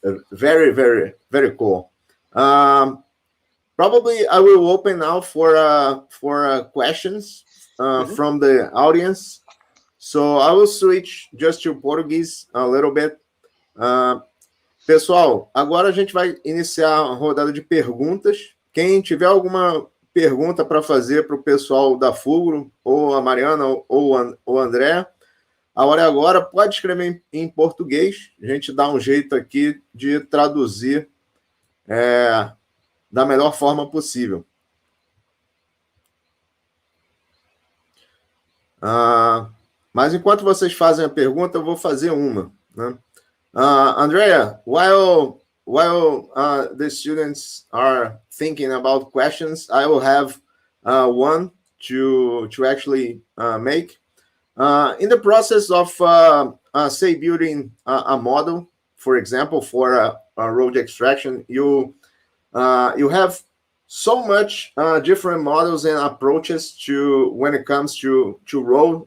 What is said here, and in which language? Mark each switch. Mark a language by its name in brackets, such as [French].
[English] Very, very, very cool. Probably I will open now for questions from the audience. So I will switch just to Portuguese a little bit. [Portuguese] Pessoal, agora a gente vai iniciar a rodada de perguntas. Quem tiver alguma pergunta para fazer para o pessoal da Fugro, ou a Mariana, ou o André, a hora é agora, pode escrever em português. A gente dá um jeito aqui de traduzir da melhor forma possível. Mas enquanto vocês fazem a pergunta, eu vou fazer uma, né? [English] Andrea, while the students are thinking about questions, I will have one to actually make. In the process of, say, building a model, for example, for a road extraction, you have so much different models and approaches to when it comes to road.